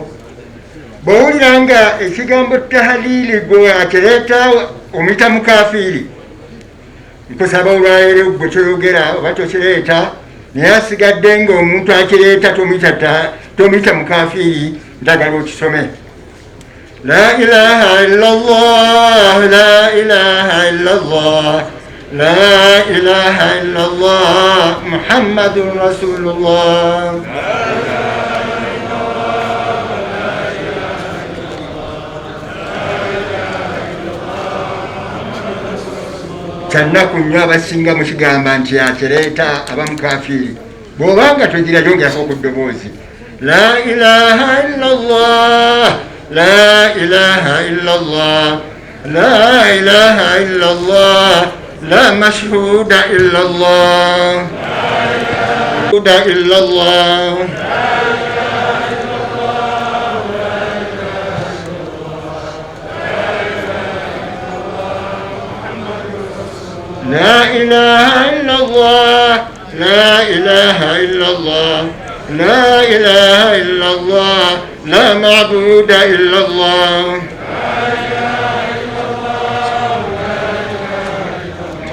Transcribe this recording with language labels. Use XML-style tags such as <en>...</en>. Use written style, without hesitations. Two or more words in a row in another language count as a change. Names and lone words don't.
<lg>Bw'owulira nga ekigambo tahalili gwe akireeta omuyita mukafiiri, nkusaba olwaleero gwe kyoyogera oba tokireeta naye asigadde nga omuntu akireeta tomuyita mukafiiri, ndagala okisome.</lg> <ar>لا إله إلا الله، لا إله إلا الله، لا إله إلا الله، محمد رسول الله.</ar> <lg>Kyannaku nnyo abasinga mukigamba nti akireeta abamukafiiri. Bw'obanga togira yongerako ku ddoboozi.</lg> <ar>لا إله إلا الله، لا إله إلا الله، لا إله إلا الله، لا مشهود إلا الله، لا إلا الله. لا إله إلا الله، لا إله إلا الله، لا إله إلا الله، لا معبود إلا الله.</ar>